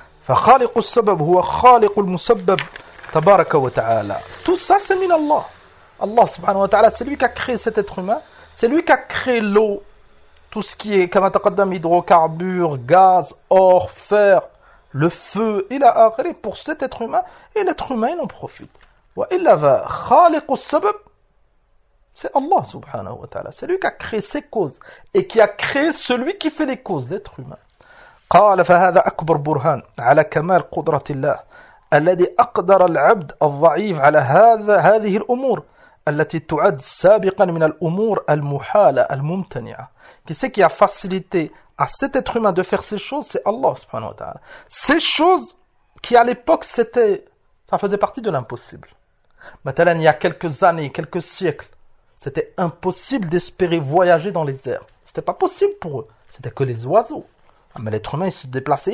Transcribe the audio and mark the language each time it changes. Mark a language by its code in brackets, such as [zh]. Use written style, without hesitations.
[ar] فخالق السبب هو خالق المسبب تبارك وتعالى. [fr] Tout ça c'est [ar] min Allah. [fr] Allah subhanahu wa ta'ala, c'est lui qui a créé cet être humain, c'est lui qui a créé l'eau, tout ce qui est comme taqaddam, hydrocarbures, gaz, or, fer, le feu, il a créé pour cet être humain et l'être humain il en profite. Wa illa va [ar] khaliq as-sabab, [fr] c'est Allah subhanahu wa ta'ala, c'est lui qui a créé ses causes et qui a créé celui qui fait les causes, l'être humain. [ar] قال فهذا أكبر برهان على كمال قدرة الله الذي أقدر العبد الضعيف على هذا هذه الأمور التي تعد سابقا من الأمور المحالة الممتنعة. [fr] Qui c'est qui a facilité à cet être humain de faire ces choses? C'est Allah subhanahu wa ta'ala. Ces choses qui à l'époque c'était, ça faisait partie de l'impossible. مثلا, il y a quelques années, quelques siècles, c'était impossible d'espérer voyager dans les airs. C'était pas possible pour eux. C'était que les oiseaux. Mais l'être humain, il se déplaçait.